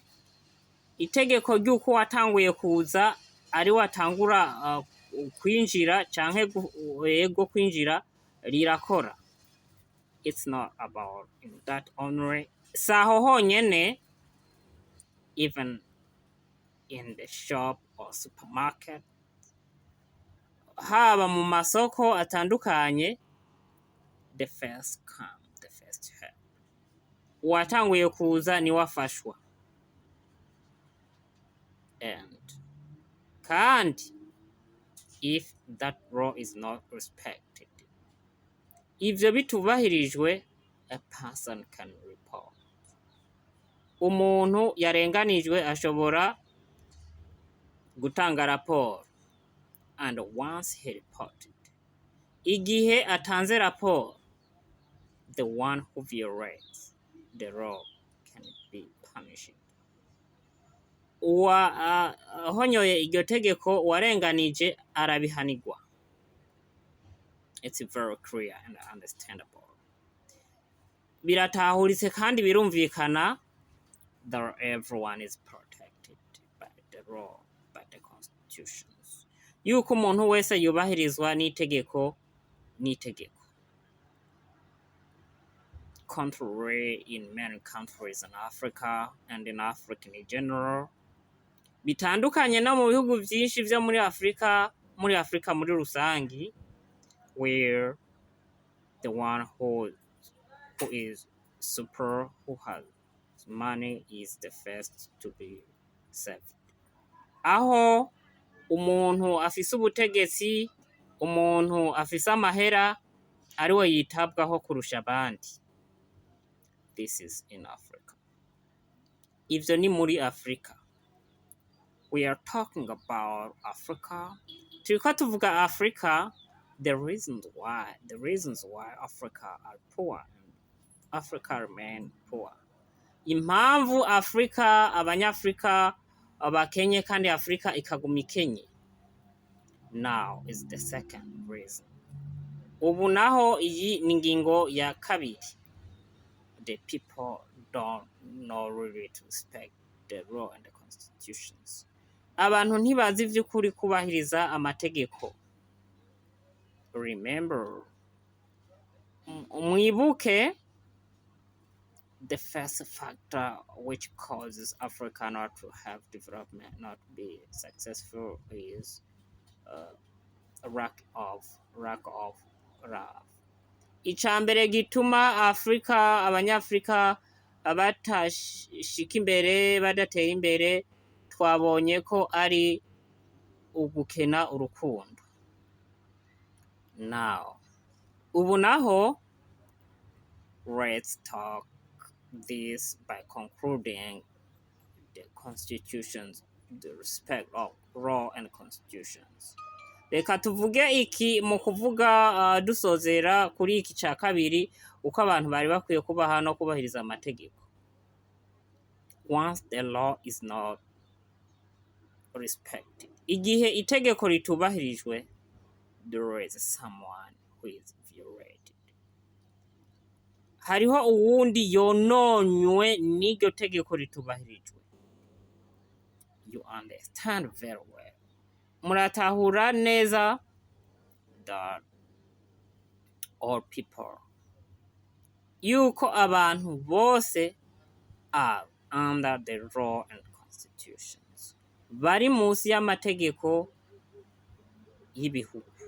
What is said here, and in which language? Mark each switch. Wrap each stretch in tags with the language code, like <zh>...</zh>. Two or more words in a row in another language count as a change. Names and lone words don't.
<rn>Itegeko ry'uko watanguye kuza ari watangura kwinjira canke yego kwinjira rirakora.</rn> <en>It's not about that only.</en> <rn>Saho honyene,</rn> <en>even in the shop or supermarket,</en> <rn>haba mu masoko atandukanye,</rn> <en>the first come, the first help.</en> <rn>Watanguye kuza ni wafashwa.</rn> <en>And kandi, if that law is not respected,</en> <rn>ivyo bitubahirijwe,</rn> <en>a person can report.</en> <rn>Umuntu yarenganijwe ashobora gutanga raporo.</rn> <en>And once he reported,</en> <rn>igihe atanze raporo,</rn> <en>the one who violates the law can be punished.</en> <rn>Uwahonyoye iryo tegeko uwarenganije arabihanirwa.</rn> <en>It's very clear and understandable.</en> <rn>Biratahuritse kandi birumvikana</rn> <en>that everyone is protected by the law, by the constitutions.</en> <rn>Yuko umuntu wese yubahirizwa n'itegeko.</rn> <en>Contrary in many countries in Africa and in Africa in general.</en> <rn>Bitandukanye no mu bihugu byinshi byo muri Afrika muri rusangi,</rn> <en>where the one who is super, who has money is the first to be saved.</en> <rn>Aho umuntu afise ubutegetsi, umuntu afise amahera ariwe yitabwaho kurusha abandi.</rn> <en>This is in Africa.</en> <rn>Ivyo ni muri Africa.</rn> <en>We are talking about Africa.</en> <rn>Turiko tuvuga</rn> <en>Africa, the reasons why Africa are poor and Africa remain poor.</en> <rn>Impamvu Africa, abanyafrika abakenye kandi Africa ikaguma ikenye.</rn> <en>Now is the second reason.</en> <rn>Ubu naho iyi ni ngingo ya kabiri.</rn> <en>The people don't know really to respect the law and the constitutions.</en> <rn>Abantu ntibazi vy'ukuri kubahiriza amategeko.</rn> <en>Remember, mwibuke, the first factor which causes Africa not to have development, not to be successful, is a lack of love.</en> <rn>Icambere gituma Afrika, abanyafrika batashika imbere, badatera imbere, twabonye ko ari ugukena urukundo. Now, ubu naho,</rn> <en>let's talk this by concluding the constitutions, the respect of law and constitutions.</en> <rn>Reka tuvuge iki mu kuvuga dusozera kuri iki ca kabiri, uko abantu bari bakwiye kubaha no kubahiriza amategeko.</rn> <en>Once the law is not respected,</en> <rn>igihe itegeko ritubahirijwe,</rn> <en>there is someone who is violated.</en> <rn>Hariho uwundi yononywe n'iryo tegeko ritubahirijwe.</rn> <en>You understand very well.</en> <rn>Muratahura neza</rn> <en>that all people,</en> <rn>yuko abantu bose</rn> <en>are under the law and constitutions,</en> <rn>bari munsi y'amategeko y'ibihugu.</rn>